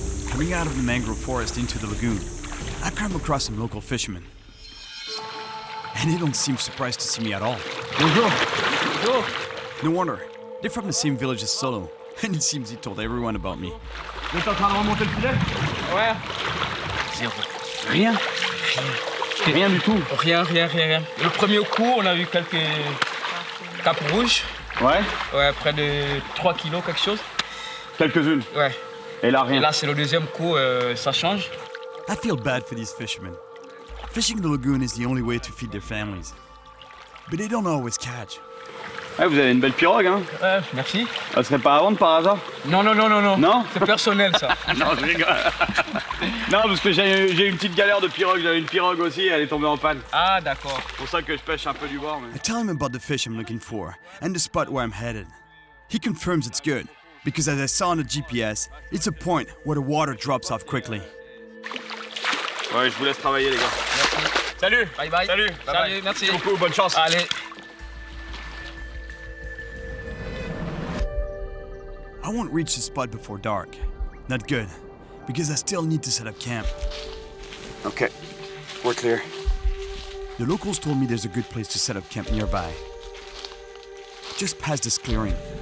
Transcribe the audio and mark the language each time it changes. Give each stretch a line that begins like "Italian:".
English: Coming out of the mangrove forest into the lagoon, I come across some local fishermen. And they don't seem surprised to see me at all.
French: Bonjour.
English: No wonder. They're from the same village as Solo, and it seems he told everyone about me.
French: Vous êtes en train de remonter le filet? Ouais. Zéro. Rien. Rien du tout. Rien. Le premier coup, on a eu quelques capes rouges. Ouais. Ouais, près de 3 kilos, quelque chose. Quelques-unes. Ouais. Et là, Et rien. là, c'est le deuxième coup, ça change.
English: I feel bad for these fishermen. Fishing the lagoon is the only way to feed their families. But they don't always catch.
French: Ouais, vous avez une belle pirogue, hein? Ouais, merci. Elle serait pas à vendre par hasard? Non. Non? C'est personnel, ça. Non, je rigole. Non, parce que j'ai une petite galère de pirogue. J'avais une pirogue aussi, elle est tombée en panne. Ah, d'accord. C'est pour ça que je pêche un peu du bord. Mais...
English: I tell him about the fish I'm looking for and the spot where I'm headed. He confirms it's good, because as I saw on the GPS, it's a point where the water drops off quickly.
French: Ouais, je vous laisse travailler, les gars. Merci. Salut!
English: Bye.
French: Salut, merci. Merci beaucoup, bonne chance. Allez.
English: I won't reach the spot before dark. Not good, because I still need to set up camp. Okay, we're clear. The locals told me there's a good place to set up camp nearby. Just past this clearing.